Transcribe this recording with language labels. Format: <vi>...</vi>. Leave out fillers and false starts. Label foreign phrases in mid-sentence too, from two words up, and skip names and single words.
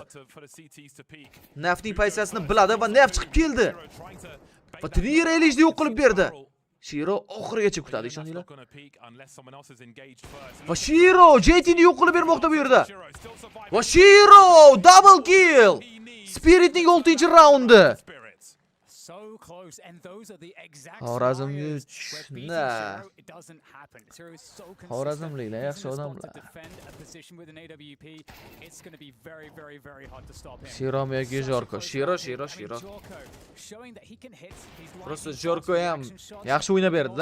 <uz>Nafning pozitsiyasini biladi va Naf chiqib keldi. Va tunir Elishni yo'q qilib berdi. Shiro oxirigacha kutadi, ishoninglar. Va Shiro JT'ni yo'q qilib bermoqda bu yerda. Va Shiro</uz> <en>double kill.</en> <uz>Spiritning 6-raundi.</uz> <en>So close, and those are the exact</en> <uz>Xorazmliklar yaxshi odamlar. Shiro yoki Jorko. Shiro. Просто Jorko ham yaxshi o'ynab berdi-da.</uz>